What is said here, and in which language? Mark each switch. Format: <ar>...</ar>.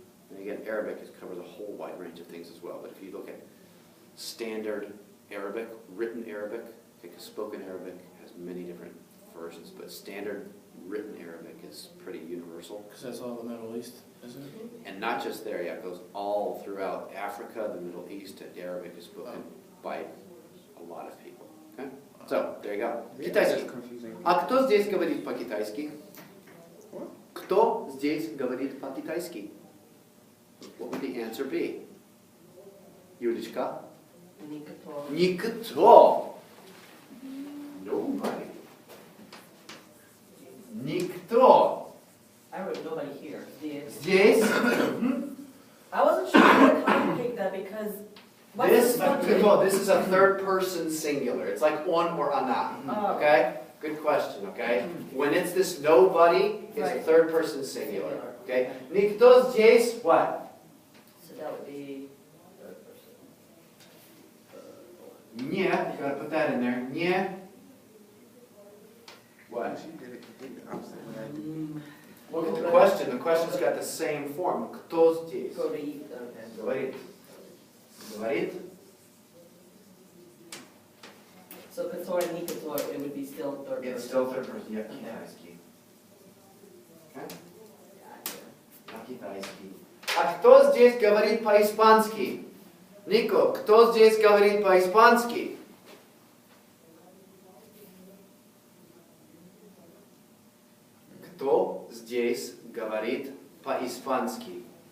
<en>And again, Arabic covers a whole wide range of things as well. But if you look at standard Arabic, written Arabic, like spoken Arabic has many different versions, but standard written Arabic is pretty universal. because that's all the Middle East, isn't it? And not just there, yeah, it goes all throughout Africa, the Middle East, and Arabic is spoken by a lot of people. Okay? So, there you go. Китайский. That's confusing.</en> <ru>А кто здесь говорит по-китайски?</ru> <en>What?</en> <ru>Кто здесь говорит по-китайски?</ru> <en>What would the answer be?</en> <ru>Юлечка? Никто. Никто. Nobody. Никто.</ru> <en>I wrote nobody here.</en> <ru>Здесь.</ru> <en>I wasn't sure how to complicate that because what's This, the subject? this is a third person singular. It's like on or ana. Oh. Okay? Good question, okay? When it's this nobody, it's a Right. third person singular. Okay?</en> <ru>Никто здесь what?</ru> <en>So that would be third person. Не, you gotta put that in there.</en> <ru>Не.</ru> <en>What? She did it completely opposite of what I did. Look at the question. The question's got the same form.</en> <ru>Кто здесь? Говорит, okay. Говорит. Говорит.</ru> <en>So Kator and Nikator, it would be still third person. It's still third person. Yeah, китайский.</en> <ru>Okay? По-китайски. А кто здесь говорит по-испански? Нико, кто здесь говорит по-испански? Кто здесь говорит по-испански?</ru>